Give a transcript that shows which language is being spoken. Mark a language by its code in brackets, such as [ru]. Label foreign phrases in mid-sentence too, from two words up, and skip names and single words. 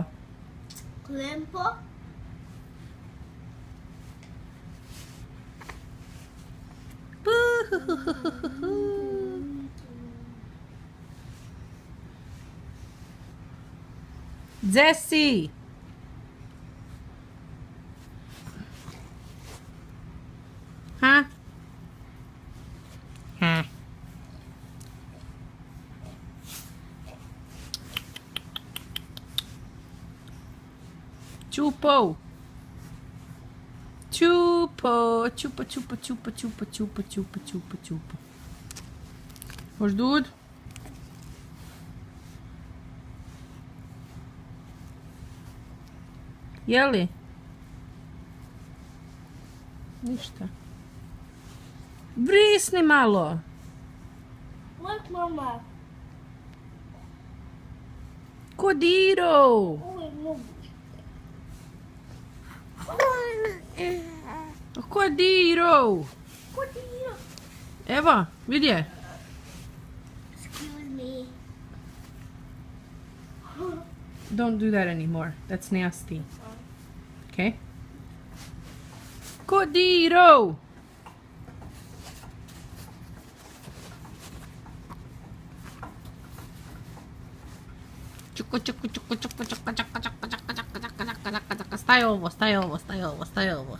[hr] Klempo? Gdje si? Ha? Ha. Čupo. Čupo, čupo, čupo, čupo, čupo, čupo, čupo, čupo, čupo. Hoš dud? Jeli? Ništa. Brisni malo. [en] Look, mama. [hr] Kodiro. Oj, mogu. Kodiro. Kodiro. Evo, vidi je. [en] Excuse me. Don't do that anymore. That's nasty. Okay? [hr] Kodiro! Staj ovo, staj ovo, staj ovo, staj ovo.